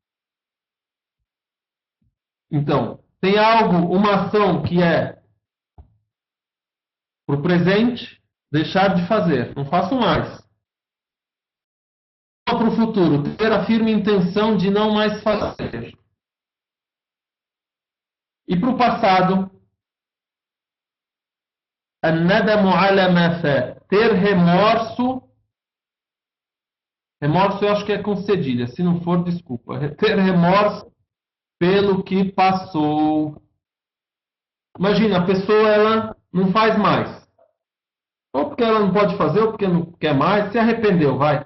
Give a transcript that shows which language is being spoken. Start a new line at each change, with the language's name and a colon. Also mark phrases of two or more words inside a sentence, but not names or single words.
Portuguese: Então, tem algo, uma ação que é para o presente, deixar de fazer. Não faço mais. Para o futuro, ter a firme intenção de não mais fazer. E para o passado,
Arabic: الندم على ما فا,
Portuguese: ter remorso. Remorso eu acho que é com cedilha, se não for, desculpa. Ter remorso pelo que passou. Imagina, a pessoa ela não faz mais. Ou porque ela não pode fazer, ou porque não quer mais, se arrependeu, vai.